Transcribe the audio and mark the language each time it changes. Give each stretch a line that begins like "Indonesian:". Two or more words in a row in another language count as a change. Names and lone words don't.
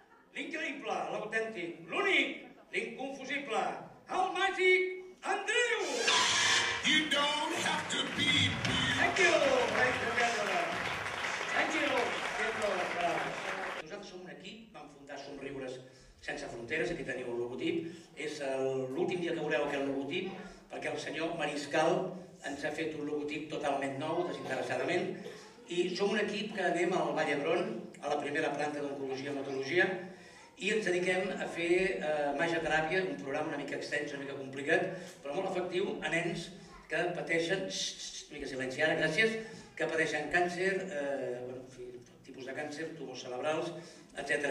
Catalan: l'increïble, l'autèntic, l'únic, l'inconfusible, el màgic Andreu!
English: You don't have to be me. Thank you, ladies and gentlemen. Thank you.
Catalan: Nosaltres som un equip, vam fundar Somriures Sense Fronteres, aquí teniu el logotip. És l'últim dia que veureu aquest logotip, perquè el senyor Mariscal ens ha fet un logotip totalment nou, desinteressadament, i som un equip que anem al Vall d'Hebron, a la primera planta d'Oncologia i Hematologia, i ens dediquem a fer magioteràpia, un programa una mica extens, una mica complicat, però molt efectiu a nens que pateixen, una mica silenci ara, gràcies, que pateixen càncer, tipus de càncer, tumors cerebrals, etc.